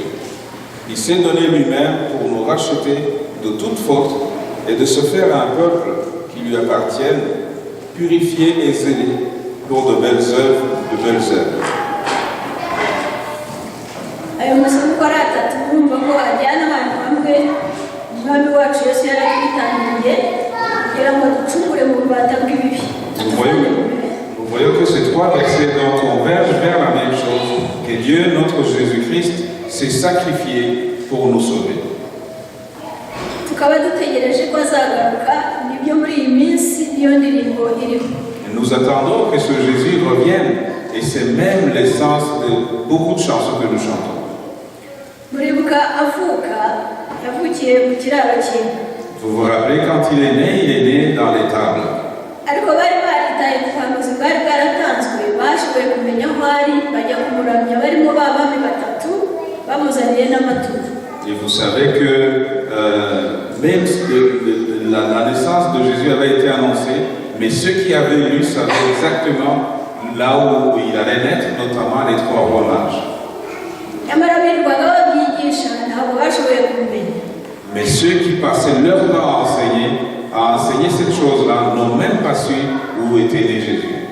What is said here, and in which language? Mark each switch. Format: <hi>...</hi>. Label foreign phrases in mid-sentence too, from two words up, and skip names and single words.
<fr>Il s'est donné lui-même pour nous racheter de toute faute et de se faire un peuple qui lui appartienne, purifié et zélé pour de belles œuvres, de belles œuvres.</fr> <rw>Ayo masomo uko ari atatu urumva ko ajyana ahantu hamwe. Umwami wacu Yesu yaratwitangiriye kugira ngo ducungure mu bubata bw'ibibi.</rw> <fr>Vous voyez que ces trois versets donc convergent vers la même chose, que Dieu, notre Jésus-Christ, s'est sacrifié pour nous sauver.</fr> <rw>Tukaba dutegereje ko azagaruka, nibyo muri iyi minsi niyo ndirimbo iriho.</rw> <fr>Nous attendons que ce Jésus revienne, et c'est même l'essence de beaucoup de chansons que nous chantons.</fr> <rw>Muribuka avuka yavukiye mu kiraro cy'inka.</rw> <fr>Vous vous rappelez, quand il est né dans l'étable.</fr> <rw>Ariko bari baritaye ku buhanuzi bwari bwaratanzwe, bashoboye kumenya aho ari, bajya kumuramya barimo b'abami batatu bamuzaniye n'amaturo.</rw> <fr>Et vous savez que même la naissance de Jésus avait été annoncée, mais ceux qui avaient lu savaient exactement là où il allait naître, notamment les trois rois mages. Mais ceux qui passaient leur temps à enseigner cette chose-là n'ont même pas su où était né Jésus.</fr>